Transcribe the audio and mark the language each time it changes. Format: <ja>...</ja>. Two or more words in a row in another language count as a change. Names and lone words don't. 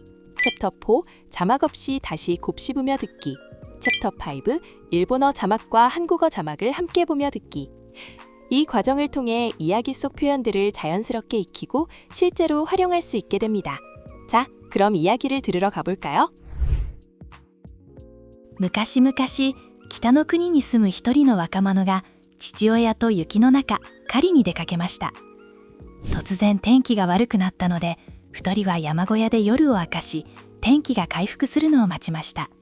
<ko>챕터 4, 자막 없이 다시 곱씹으며 듣기. 챕터 5, 일본어 자막과 한국어 자막을 함께 보며 듣기. 이 과정을 통해 이야기 속 표현들을 자연스럽게 익히고 실제로 활용할 수 있게 됩니다. 자, 그럼 이야기를 들으러 가볼까요?</ko> <ja>昔々、北の国に住む一人の若者が父親と雪の中、狩りに出かけました。突然天気が悪くなったので、二人は山小屋で夜を明かし、天気が回復するのを待ちました。</ja>